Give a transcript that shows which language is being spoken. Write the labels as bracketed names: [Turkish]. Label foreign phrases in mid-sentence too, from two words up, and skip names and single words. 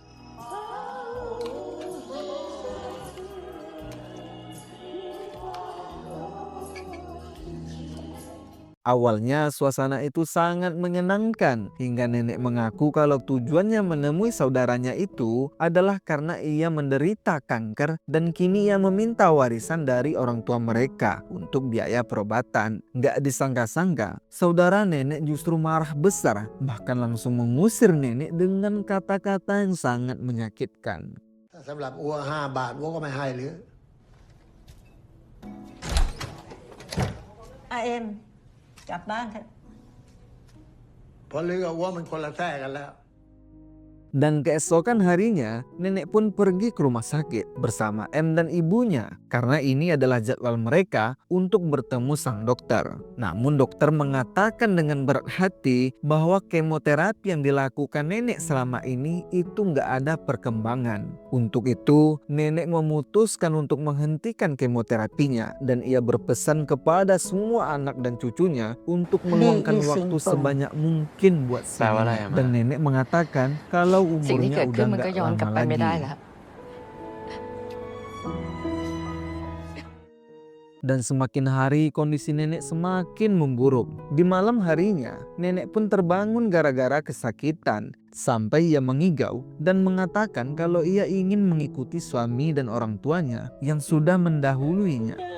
[Indonesian] Awalnya suasana itu sangat menyenangkan hingga nenek mengaku kalau tujuannya menemui saudaranya itu adalah karena ia menderita kanker dan kini ia meminta warisan dari orang tua mereka untuk biaya perobatan. Gak disangka-sangka, saudara nenek justru marah besar, bahkan langsung mengusir nenek dengan kata-kata yang sangat menyakitkan. [Thai] สำหรับอัว5 บาทอัวก็ไม่ให้หรือ เอ็มกลับบ้านเถอะ เพราะหรือกับอัวมันคนละแท้กันแล้ว [Indonesian] Dan keesokan harinya, nenek pun pergi ke rumah sakit bersama M dan ibunya karena ini adalah jadwal mereka untuk bertemu sang dokter. Namun dokter mengatakan dengan berat hati bahwa kemoterapi yang dilakukan nenek selama ini itu nggak ada perkembangan. Untuk itu, nenek memutuskan untuk menghentikan kemoterapinya dan ia berpesan kepada semua anak dan cucunya untuk meluangkan waktu sebanyak mungkin buat si nenek. Dan nenek mengatakan kalau [Thai] สิ่งที่ [Indonesian] umurnya [Thai] เกิดขึ้ [Indonesian] udah [Thai] นมันก็ [Indonesian] nggak [Thai] ย้อนกลับ [Indonesian] lama [Thai] ไปไม่ได้ [Indonesian] lagi. [Thai] แล้ว [Indonesian] Dan semakin hari kondisi nenek semakin memburuk. Di malam harinya, nenek pun terbangun gara-gara kesakitan. Sampai ia mengigau dan mengatakan kalau ia ingin mengikuti suami dan orang tuanya yang sudah mendahuluinya.